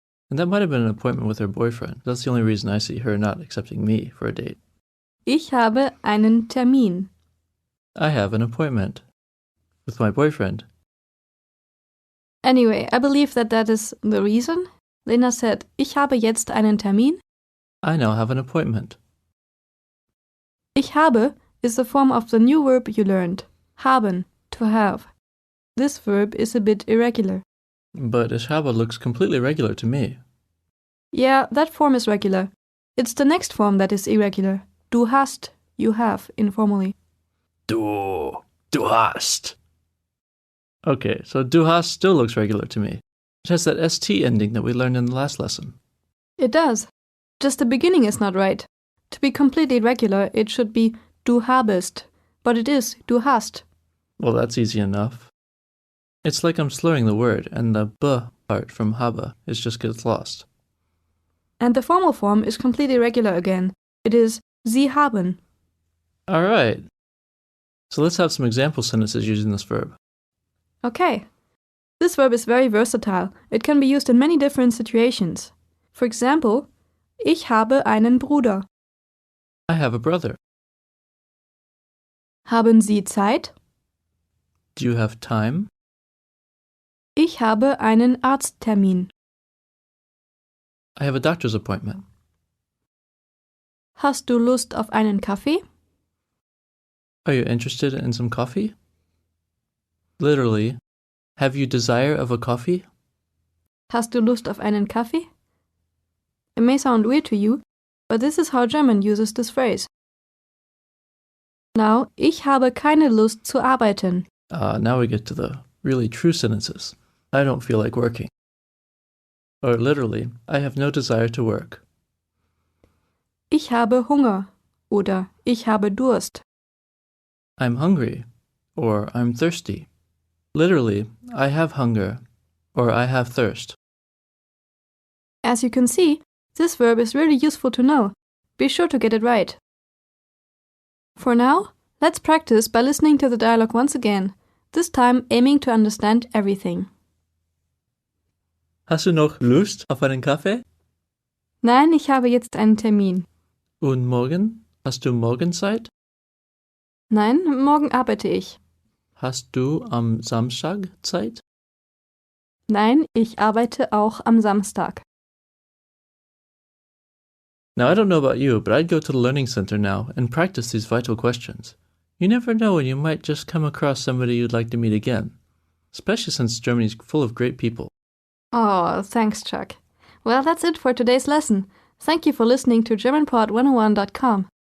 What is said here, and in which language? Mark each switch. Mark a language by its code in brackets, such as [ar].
[en] And that might have been an appointment with her boyfriend. That's the only reason I see her not accepting me for a date. [de] Ich habe einen Termin. [en] I have an appointment with my boyfriend. Anyway, I believe that is the reason. Lena said, [de] Ich habe jetzt einen Termin. [en] I now have an appointment. [de] Ich habe [en] is the form of the new verb you learned. Haben, to have. This verb is a bit irregular. But ich habe looks completely regular to me. Yeah, that form is regular. It's the next form that is irregular. [de] Du hast, [en] you have, informally. [de] Du hast. [en] Okay, so du hast still looks regular to me. It has that ST ending that we learned in the last lesson. It does. Just the beginning is not right. To be completely regular, it should be du habest. But it is du hast. Well, that's easy enough. It's like I'm slurring the word, and the b part from habe just gets lost. And the formal form is completely regular again. It is [de] Sie haben. [en] All right. So let's have some example sentences using this verb. Okay. This verb is very versatile. It can be used in many different situations. For example, [de] Ich habe einen Bruder. [en] I have a brother. [de] Haben Sie Zeit? [en] Do you have time? [de] Ich habe einen Arzttermin. [en] I have a doctor's appointment. [de] Hast du Lust auf einen Kaffee? [en] Are you interested in some coffee? Literally, have you desire of a coffee? [de] Hast du Lust auf einen Kaffee? [en] It may sound weird to you, but this is how German uses this phrase. [de] Now, ich habe keine Lust zu arbeiten. [en] Now we get to the really true sentences. I don't feel like working. Or literally, I have no desire to work. [de] Ich habe Hunger oder ich habe Durst. [en] I'm hungry or I'm thirsty. Literally, I have hunger or I have thirst. As you can see, this verb is really useful to know. Be sure to get it right. For now, let's practice by listening to the dialogue once again, this time aiming to understand everything. [de] Hast du noch Lust auf einen Kaffee? Nein, ich habe jetzt einen Termin. Und morgen? Hast du morgen Zeit? Nein, morgen arbeite ich. Hast du am Samstag Zeit? Nein, ich arbeite auch am Samstag. [en] Now, I don't know about you, but I'd go to the Learning Center now and practice these vital questions. You never know when you might just come across somebody you'd like to meet again, especially since Germany's full of great people. Oh, thanks, Chuck. Well, that's it for today's lesson. Thank you for listening to GermanPod101.com.